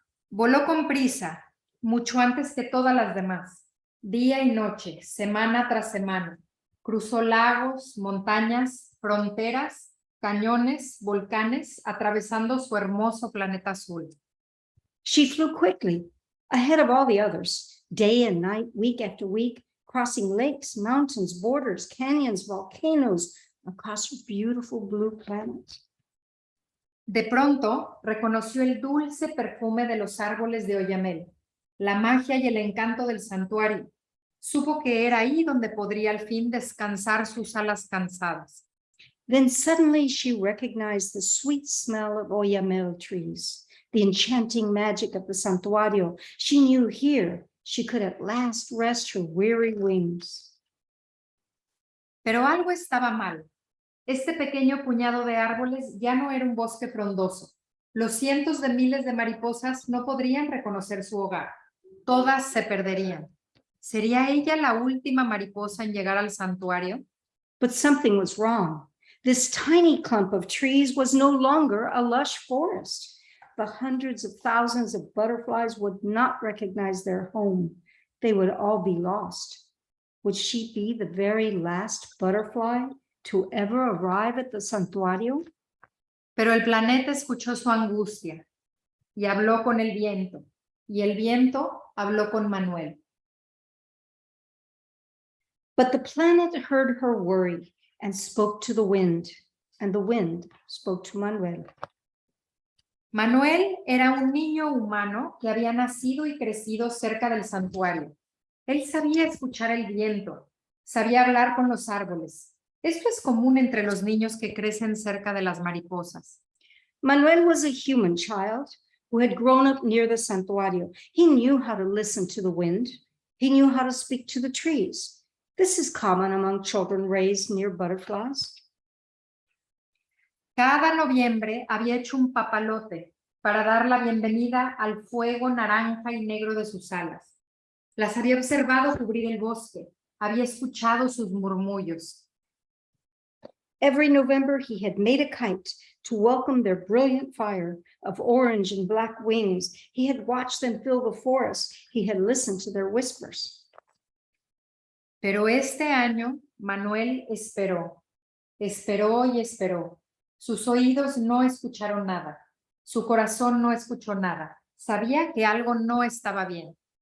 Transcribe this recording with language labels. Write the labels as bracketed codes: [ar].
[es] Voló con prisa, mucho antes que todas las demás, día y noche, semana tras semana. Cruzó lagos, montañas, fronteras, cañones, volcanes, atravesando su hermoso planeta azul. [en] She flew quickly, ahead of all the others, day and night, week after week, crossing lakes, mountains, borders, canyons, volcanoes, across her beautiful blue planet. [es] De pronto reconoció el dulce perfume de los árboles de oyamel, la magia y el encanto del santuario. Supo que era ahí donde podría al fin descansar sus alas cansadas. [en] Then suddenly she recognized the sweet smell of oyamel trees, the enchanting magic of the santuario. She knew here she could at last rest her weary wings. [es] Pero algo estaba mal. Este pequeño puñado de árboles ya no era un bosque frondoso. Los cientos de miles de mariposas no podrían reconocer su hogar. Todas se perderían. ¿Sería ella la última mariposa en llegar al santuario? [en] But something was wrong. This tiny clump of trees was no longer a lush forest. The hundreds of thousands of butterflies would not recognize their home. They would all be lost. Would she be the very last butterfly to ever arrive at the santuario? [es] Pero el planeta escuchó su angustia y habló con el viento, y el viento habló con Manuel. [en] But the planet heard her worry and spoke to the wind, and the wind spoke to Manuel. [es] Manuel era un niño humano que había nacido y crecido cerca del santuario. Él sabía escuchar el viento, sabía hablar con los árboles. Esto es común entre los niños que crecen cerca de las mariposas. [en] Manuel was a human child who had grown up near the santuario. He knew how to listen to the wind. He knew how to speak to the trees. This is common among children raised near butterflies. [es] Cada noviembre había hecho un papalote para dar la bienvenida al fuego naranja y negro de sus alas. Las había observado cubrir el bosque, había escuchado sus murmullos. [en] Every November, he had made a kite to welcome their brilliant fire of orange and black wings. He had watched them fill the forest. He had listened to their whispers. [es] Pero este año, Manuel esperó, esperó y esperó. Sus oídos no escucharon nada. Su corazón no escuchó nada. Sabía que algo no estaba bien.